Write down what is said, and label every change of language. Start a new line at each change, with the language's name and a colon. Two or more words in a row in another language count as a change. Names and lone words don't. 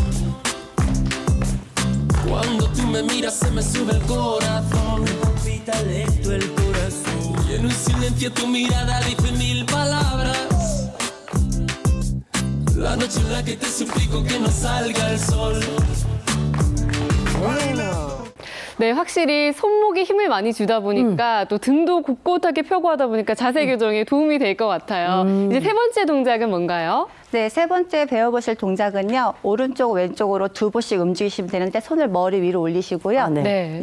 Spanish: Cuando tú me miras, se me sube el corazón. Palpita lento el corazón. Y en un silencio tu mirada dice 1000 palabras. La noche en la que te suplico que no salga el sol.
Korean: 네, 확실히 손목에 힘을 많이 주다 보니까 또 등도 곧곧하게 펴고 하다 보니까 자세 교정에 도움이 될 것 같아요. 이제 세 번째 동작은 뭔가요? 네, 세 번째 배워보실 동작은요. 오른쪽, 왼쪽으로 두 보씩 움직이시면 되는데 손을 머리 위로 올리시고요.